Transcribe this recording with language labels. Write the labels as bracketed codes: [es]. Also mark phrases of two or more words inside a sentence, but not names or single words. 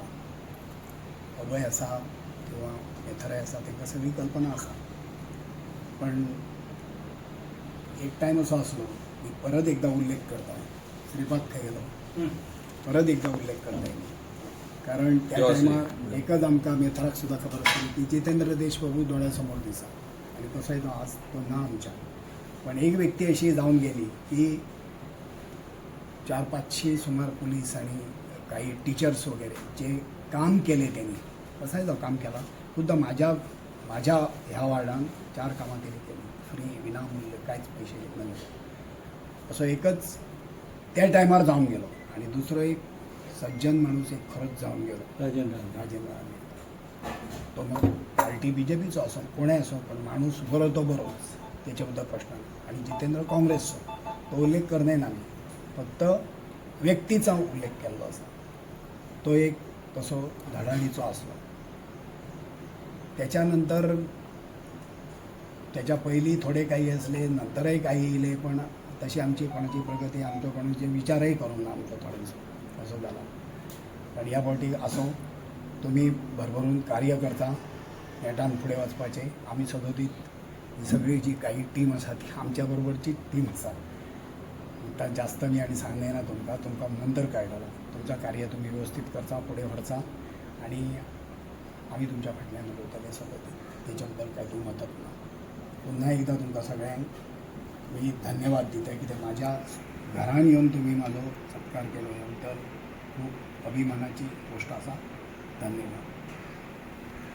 [kok] अभय आसा किंवा मेथराय आसा तांकां सगळी कल्पना आसा, पण एक टायम असो आसलो मी परत एकदा उल्लेख करता, श्रीपाद खंय गेलो, परत एकदा उल्लेख करता येईल, कारण त्या टायमार एकच आमकां मेथराक सुद्दां खबर आसली की जितेंद्र देशप्रभू दोळ्यासमोर दिसा आनी तसोय तो आज तो ना आमच्या. पण एक व्यक्ती अशी जाऊन गेली की 400-500 सुमार पोलीस आणि काही टीचर्स वगैरे जे काम केले त्यांनी, कसाय जावं काम केला, खुद्द माझ्या ह्या वार्डान 4 कामां त्यांनी केली, फ्री विनामूल्य, कांयच पैसे घेतले नाही. असो एकच त्या टायमार जाऊन गेलो. आणि दुसरो एक सज्जन माणूस एक खरंच जाऊन गेलो, राजेंद्र. तो मग पार्टी BJPचो असो कोणेय असो, पण माणूस बरो तो बरोच, त्याच्या बद्दल प्रश्न नाही. आणि जितेंद्र काँग्रेसचो, तो उल्लेख करणे ना मी, फक्त व्यक्तीचा उल्लेख केल्लो आसा. तो एक तसो धडाडीचो आसलो. त्याच्यानंतर त्याच्या पयलीं थोडे काही असले, नंतरही काही येयले, पण तशी आमची कोणाची प्रगती, आमचो कोणाचे विचारही करूंक ना आमचो थोडेसो असो जाला. पण ह्या फावटी असो तुम्ही भरभरून कार्य करता, नेटान फुडें वचपाचें. आमी सगळी सगळी जी काही टीम आसा ती आमच्या बरोबरची टीम आसा. आता जास्त मी आणि सांगणे ना तुमकां नंतर कळटलो. तुमचं कार्य तुम्ही व्यवस्थित करता, फुडें व्हरचा आणि आम्ही तुमच्या फाटल्यान उलयतले सगळे, तेच्या बद्दल काय दुमतच ना. पुन्हा एकदा तुमकां सगळ्यांक मी धन्यवाद दिता, कित्याक म्हाज्या घरान येवन तुम्ही म्हाजो सत्कार केलो ह्या बद्दल खूब अभिमानाची गोष्ट आसा.